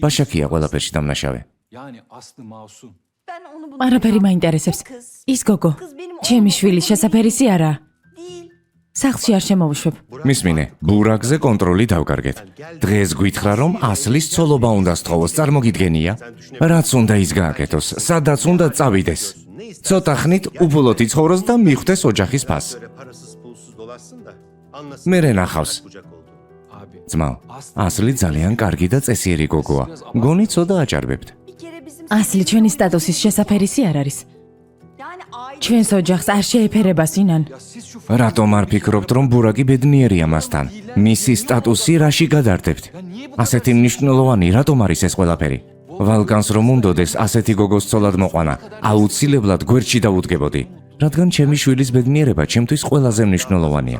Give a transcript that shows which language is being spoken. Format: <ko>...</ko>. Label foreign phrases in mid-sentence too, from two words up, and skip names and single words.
<ka>ბაშაკია ყველაფერში დამნაშავე.</ka> <tr>yani Aslı masum. Ben onu bunu...</tr> <ka>არაფერი მაინტერესებს.</ka> <tr>Kız.</tr> <ka>ის გოგო,</ka> <tr>Kız benim</tr> <ka>ჩემი</ka> <tr>oğlum.</tr> <ka>შვილი შესაფერისი არა.</ka> <tr>Değil.</tr> <ka>სახლში არ შემოვუშვებ. მისმინე, ბურაკზე კონტროლი დავკარგეთ. დღეს გითხრა რომ ასლის ცოლობა უნდა სთხოვოს, წარმოგიდგენია? რაც უნდა ის გააკეთოს, სადაც უნდა წავიდეს. ცოტა ხნით უბოლოდ იცხოვროს და მიხვდეს ოჯახის ფას.</ka> <tr>Böyle parasız pulsuz dolaşsın da anlasın.</tr> <ka>მერე ნახავს.</ka> <tr>Kucak oldu. Abi.</tr> <ka>ძმაო, ასლი ძალიან კარგი და წესიერი გოგოა. გონი ცოტა აჭარბებთ.</ka> <tr>Bir kere bizim...</tr> <ka>ასლი ჩვენი სტატუსის შესაფერისი არ არის.</ka> <tr>Yani aile...</tr> <ka>ჩვენს ოჯახს არ შეეფერება სინან.</ka> <tr>Ya siz şu</tr> <ka>რატომ არ ფიქრობთ რომ ბურაკი ბედნიერია მასთან? მისი სტატუსი რაში გადარდებთ? ასეთი მნიშვნელოვანი რატომ არის ეს ყველაფერი? ვალკანს რომ უნდოდეს ასეთი გოგოს ცოლად მოყვანა, აუცილებლად გვერდში დავუდგებოდი, რადგან ჩემი შვილის ბედნიერება ჩემთვის ყველაზე მნიშვნელოვანია.</ka>